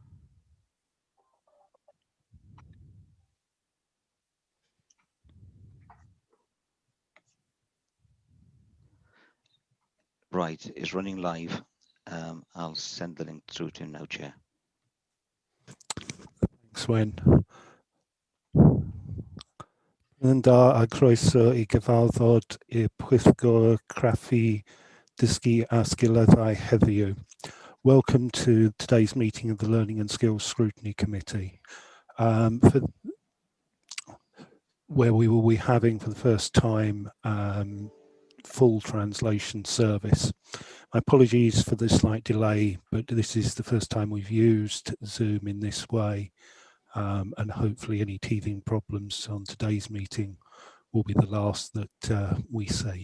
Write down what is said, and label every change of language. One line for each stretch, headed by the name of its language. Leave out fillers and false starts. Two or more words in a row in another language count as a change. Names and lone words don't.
English: Right, it's running live. I'll send the link through to him now, Chair. Swen.
Welsh: Yn da a croeso I gyfarfod i'r pwyllgor craffu dysgu a sgileddau heddiw.
English: Welcome to today's meeting of the Learning and Skills Scrutiny Committee, where we will be having for the first time full translation service. My apologies for the slight delay, but this is the first time we've used Zoom in this way, and hopefully any teething problems on today's meeting will be the last that we see.